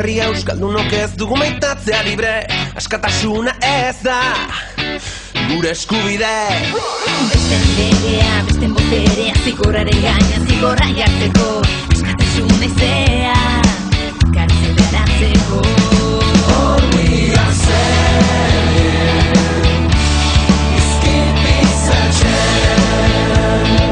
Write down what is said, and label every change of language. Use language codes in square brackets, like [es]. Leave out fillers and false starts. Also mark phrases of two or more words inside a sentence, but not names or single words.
[eu] Euskaldunok ez dugu maitatzea libre, askatasuna ez da gure eskubide. Besten legea, besten boterea, zigorraren gaina, zigorra jartzeko, askatasuna izea, kartzeleratzeko. [en] All we are saying is keep peace and change.